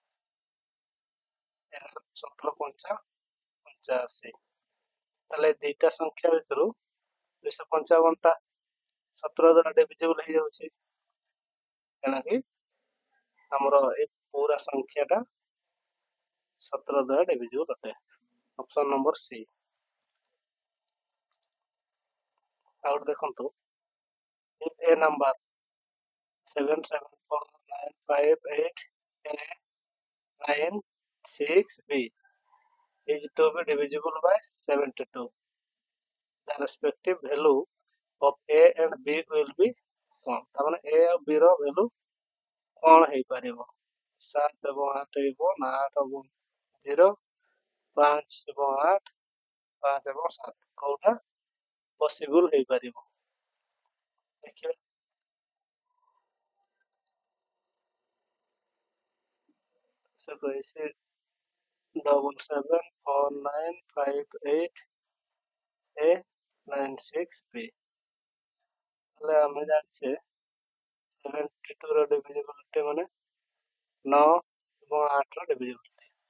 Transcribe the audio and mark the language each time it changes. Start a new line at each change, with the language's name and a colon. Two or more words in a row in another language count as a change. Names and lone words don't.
Odia: 17 5 85, ତାହେଲେ ଦୁଇଟା ସଂଖ୍ୟା ଭିତରୁ 255ଟା 17 ଦ୍ୱାରା ଡିଭିଜିବଲ୍ ହେଇଯାଉଛି, ତେଣୁକି ଆମର ଏ ପୁରା ସଂଖ୍ୟାଟା 17 ଦ୍ୱାରା ଡିଭିଜିବଲ୍ ଅଟେ।
English: option number C.
Odia: ଆଉ ଗୋଟେ ଦେଖନ୍ତୁ,
English: if a number 774958896b is to be divisible by 72, the respective value of a and b will be କଣ?
Odia: ତାମାନେ a ଆଉ b ର value କଣ ହେଇପାରିବ? 7 ଏବଂ 8 ହେବ ନା 8 ଏବଂ 0, 5 ଏବଂ 8, 5 ଏବଂ 7, କୋଉଟା ପସିବୁଲ ହେଇପାରିବ? ଦେଖିବା, ସେ କହିଛି 774958a96b, ତାହେଲେ ଆମେ ଜାଣିଛେ 72 ର ଡିଭିଜିବିଲିଟି ମାନେ 9 ଏବଂ 8 ର ଡିଭିଜିବିଲିଟି।